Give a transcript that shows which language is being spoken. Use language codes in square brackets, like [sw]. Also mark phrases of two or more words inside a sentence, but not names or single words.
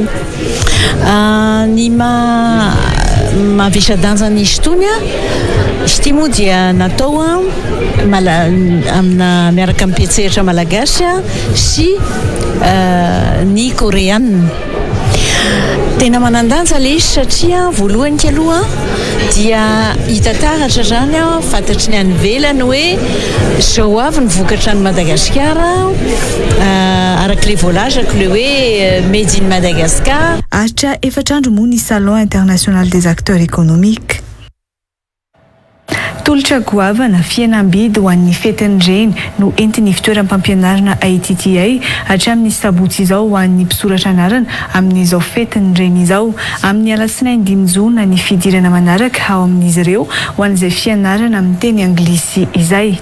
[mg] Ny mahavisa-danja nisy tony izy ty moa dia natao amina miaraka amin'ny mpian-tsehatra malagasy sy ny koreana. Tena manan-danja le izy satria voalohany aloha dia hita taratra zany fantatry ny any ivelany hoe zao avy ny vokatra ny Madagasikara arak'le voalazako le hoe [en] made in Madagascar. [mg] Ahitra efatrandro moa ny Salon international des acteurs économiques. Tolotra goavana fihenam-bidy ho an'ny fetin'ireny no entin'ny fitoeram-pampianarana ITTA hatramin'ny sabotsy izao ho an'ny mpisoratra anarana amin'izao fetin'ireny izao. Amin'ny alatsinainy 5 jona ny fidirana manaraka ao amin'izy ireo ho an'izay fianarana amin'ny teny anglisy izay.